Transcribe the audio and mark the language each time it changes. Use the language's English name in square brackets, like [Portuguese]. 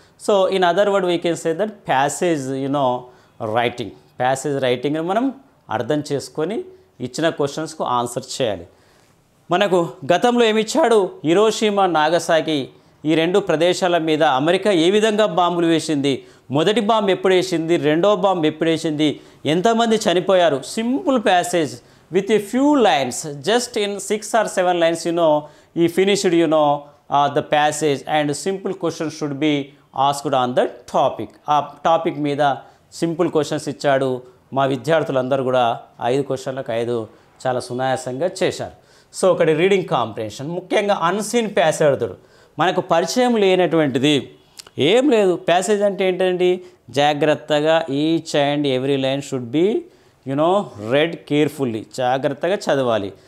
[English] so in other word we can say that passage writing, [Telugu] passage రైటింగ్ని మనం అర్థం చేసుకొని ఇచ్చిన క్వశ్చన్స్కు ఆన్సర్ చేయాలి. మనకు గతంలో ఏమిచ్చాడు, హిరోషిమా, నాగసాకి ఈ 2 ప్రదేశాల మీద అమెరికా ఏ విధంగా బాంబులు వేసింది, మొదటి బాంబు ఎప్పుడు వేసింది, రెండో బాంబు ఎప్పుడు వేసింది, ఎంతమంది చనిపోయారు. Simple passage with ఏ few lines, just in [English] 6 or 7 lines he finished the passage and simple questions should be asked on the topic. [Telugu] ఆ టాపిక్ మీద సింపుల్ క్వశ్చన్స్ ఇచ్చాడు. మా విద్యార్థులందరూ కూడా 5 క్వశ్చన్లకు 5 చాలా సునాయాసంగా చేశారు. సో ఒకటి రీడింగ్ కాంప్రిహెన్షన్, ముఖ్యంగా అన్సీన్ ప్యాసేజ్, మనకు పరిచయం లేనటువంటిది ఏం లేదు. ప్యాసేజ్ అంటే ఏంటండి, జాగ్రత్తగా [English] each and every line should be read carefully, [Telugu] జాగ్రత్తగా చదవాలి.